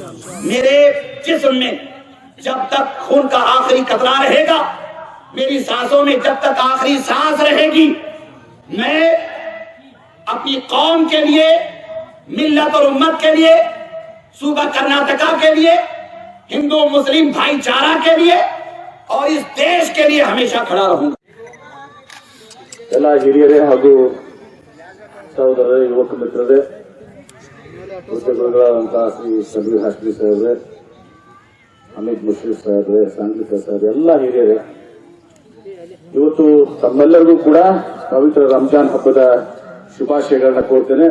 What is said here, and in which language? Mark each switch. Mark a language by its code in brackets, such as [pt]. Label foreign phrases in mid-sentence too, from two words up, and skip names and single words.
[ur] میرے جسم میں جب تک خون کا آخری قطرہ رہے گا، میری سانسوں میں جب تک آخری سانس رہے گی، میں اپنی قوم کے لیے، ملت اور امت کے لیے، صوبہ کرناٹکا کے لیے، ہندو مسلم بھائی چارہ کے لیے اور اس دیش کے لیے ہمیشہ کھڑا رہوں گا. [kn] ಎಲ್ಲ ಹಿರಿಯರೇ ಹಾಗೂ ಸಹೋದರರೇ, ಯುವಕ ಮಿತ್ರರೇ, ಗುರುಗಳಾದಂತಹ ಶ್ರೀ ಶಬೀರ್ ಹಾಸ್ಟ್ರಿ ಸಾಹೇಬ್ರೆ, ಅಮಿತ್ ಮುಶ್ರೀಫ್ ಸಾಹೇಬ್ರೆ, ಸಾಂಗ್ಲಿಕ ಸಾಹೇಬ್ರೆ, ಎಲ್ಲ ಹಿರಿಯರೇ, ಇವತ್ತು ತಮ್ಮೆಲ್ಲರಿಗೂ ಕೂಡ ಪವಿತ್ರ ರಂಜಾನ್ ಹಬ್ಬದ ಶುಭಾಶಯಗಳನ್ನ ಕೋರ್ತೇನೆ.